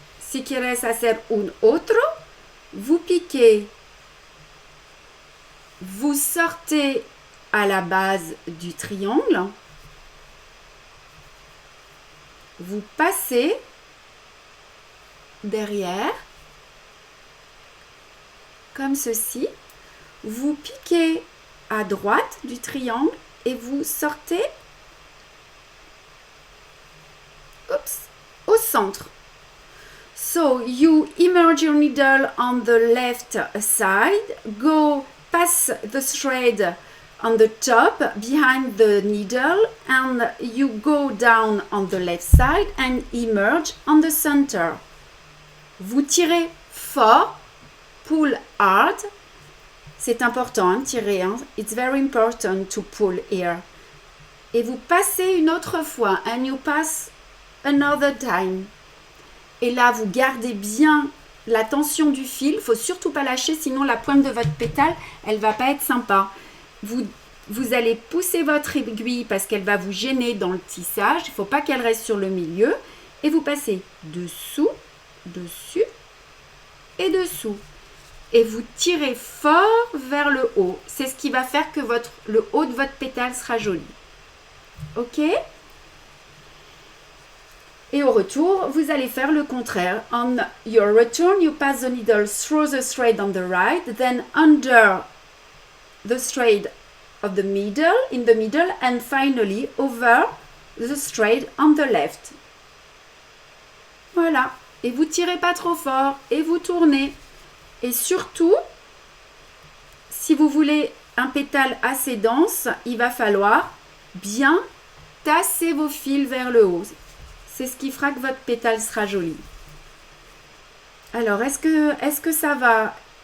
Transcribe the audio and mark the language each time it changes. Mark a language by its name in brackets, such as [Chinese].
[Spanish] Si quieres hacer un otro, [French] vous piquez, vous sortez à la base du triangle, vous passez derrière, comme ceci, vous piquez à droite du triangle et vous sortez au centre. [English] So you immerse your needle on the left side, go past the thread on the top behind the needle, and you go down on the left side and emerge on the center. [French] Vous tirez fort, [English] pull hard. [French] C'est important, hein, tirer. Hein? [English] It's very important to pull here. [French] Et vous passez une autre fois, [English] and you pass another time. [French] Et là, vous gardez bien la tension du fil. Il ne faut surtout pas lâcher, sinon la pointe de votre pétale, elle ne va pas être sympa. Vous allez pousser votre aiguille parce qu'elle va vous gêner dans le tissage. Il ne faut pas qu'elle reste sur le milieu. Et vous passez dessous, dessus et dessous. Et vous tirez fort vers le haut. C'est ce qui va faire que le haut de votre pétale sera joli. Ok ? Et au retour, vous allez faire le contraire. [English] On your return, you pass the needle through the thread on the right, then under the thread of the middle, in the middle, and finally over the thread on the left. [French] Voilà. Et vous tirez pas trop fort et vous tournez. Et surtout, si vous voulez un pétale assez dense, il va falloir bien tasser vos fils vers le haut. C'est ce qui fera que votre pétale sera joli. Alors, est-ce que ça va?